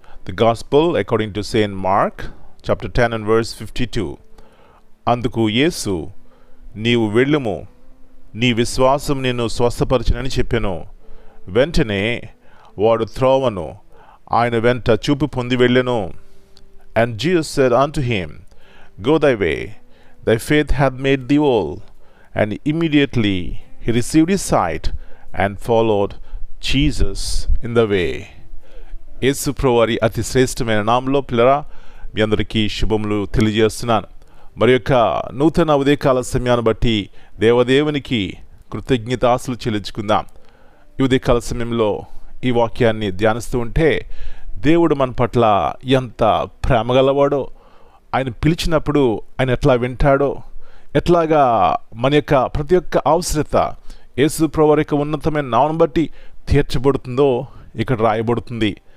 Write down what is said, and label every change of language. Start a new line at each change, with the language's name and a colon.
English: The gospel according to saint Mark chapter 10 and verse 52.
Telugu: అందుకు యేసు, నీవు వెళ్ళుము, నీ విశ్వాసం నిన్ను స్వస్థపరచునని చెప్పెను. వెంటనే వాడు త్రోవను ఆయన వెంట చూపు పొంది వెళ్ళెను.
English: And Jesus said unto him, Go thy way, thy faith hath made thee whole. And immediately he received his sight and followed Jesus in the way.
Telugu: యేసు ప్రభువారి అతి శ్రేష్టమైన నామములో పిల్లరా మీ అందరికీ శుభములు తెలియజేస్తున్నాను. మరి యొక్క నూతన ఉదయకాల సమయాన్ని బట్టి దేవదేవునికి కృతజ్ఞతాస్తులు చెల్లించుకుందాం. ఈ ఉదయకాల సమయంలో ఈ వాక్యాన్ని ధ్యానిస్తూ ఉంటే దేవుడు మన పట్ల ఎంత ప్రేమగలవాడో, ఆయన పిలిచినప్పుడు ఆయన ఎట్లా వింటాడో, ఎట్లాగా మన యొక్క ప్రతి ఒక్క అవసరత యేసు ప్రభువారి యొక్క ఉన్నతమైన నామమును బట్టి తీర్చబడుతుందో ఇక్కడ రాయబడుతుంది.